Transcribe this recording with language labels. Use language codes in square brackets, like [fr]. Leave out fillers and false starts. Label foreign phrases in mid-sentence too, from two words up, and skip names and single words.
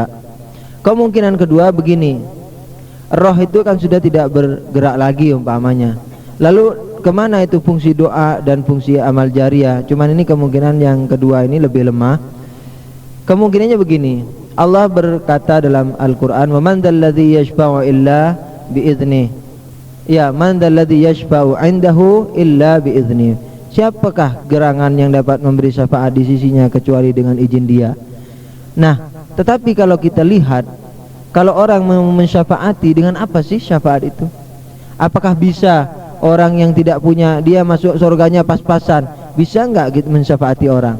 [id] Kemungkinan kedua begini, roh itu kan sudah tidak bergerak lagi umpamanya. Lalu kemana itu fungsi doa dan fungsi amal jariyah? Cuman ini kemungkinan yang kedua ini lebih lemah. Kemungkinannya begini, Allah berkata dalam Al-Quran, [ar] "ومن ذا الذي يشفع إلا بإذنه." Ya, من ذا الذي يشفع عنده إلا بإذنه. [id] Siapakah gerangan yang dapat memberi syafaat di sisinya kecuali dengan izin dia? Nah, tetapi kalau kita lihat, kalau orang mensyafaati, dengan apa sih syafaat itu? Apakah bisa orang yang tidak punya, dia masuk surganya pas-pasan, bisa enggak gitu mensyafaati orang?